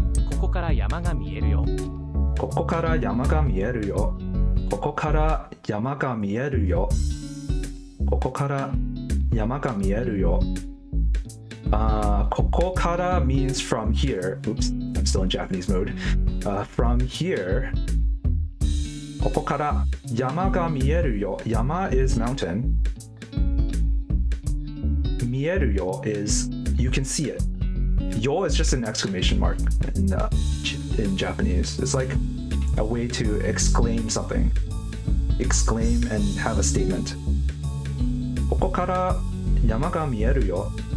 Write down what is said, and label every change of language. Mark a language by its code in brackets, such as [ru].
[ja] ここから山が見えるよここから山が見えるよ。ここから山が見えるよ。ここから山が見えるよ。 [en] ここから means from here. Oops, I'm still in Japanese mode. From here. [ja] ここから山が見えるよ。 [en] 山 is mountain. 見えるよ is you can see it. Yo is just an exclamation mark in Japanese. It's like a way to exclaim something. Exclaim and have a statement. [ja] ここから山が見えるよ。